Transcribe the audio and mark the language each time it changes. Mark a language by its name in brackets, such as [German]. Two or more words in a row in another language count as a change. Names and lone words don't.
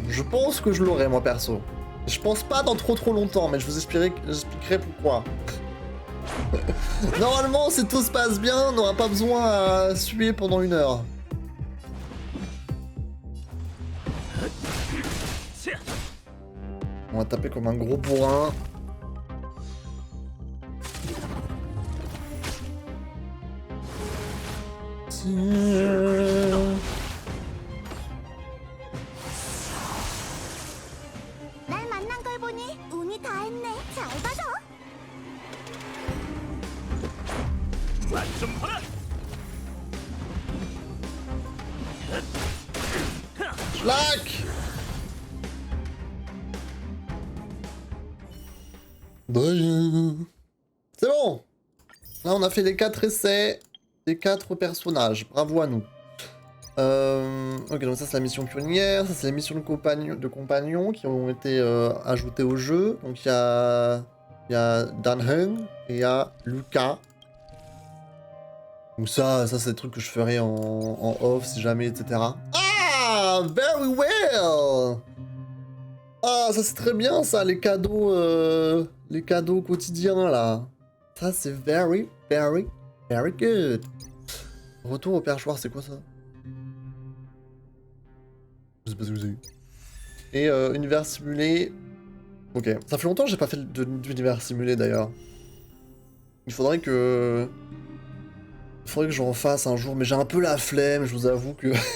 [French] Je pense que je l'aurai moi perso. Je pense pas dans trop longtemps, mais je vous expliquerai pourquoi. Normalement, si tout se passe bien, on n'aura pas besoin à suer pendant 1 heure. On va taper comme un gros bourrin. [Korean] 날 만난 걸 보니 운이 다 했네. 잘 봐줘. 맛좀 봐라. Schlack. [French] C'est bon. Là, on a fait les 4 essais des 4 personnages. Bravo à nous. Ok, donc ça c'est la mission pionnière, ça c'est les missions de compagnons qui ont été ajoutées au jeu. Donc il y a Danheng et il y a Luca. Donc ça c'est des trucs que je ferai en off si jamais, etc. [English] Ah, very well. [French] Ah, ça c'est très bien ça, les cadeaux quotidiens là. Ça c'est [English] very good. [French] Retour au perchoir, c'est quoi ça? Je sais pas ce que c'est. Et univers simulé. Ok. Ça fait longtemps que j'ai pas fait d'univers simulé d'ailleurs. Il faudrait que j'en fasse un jour, mais j'ai un peu la flemme, je vous avoue que.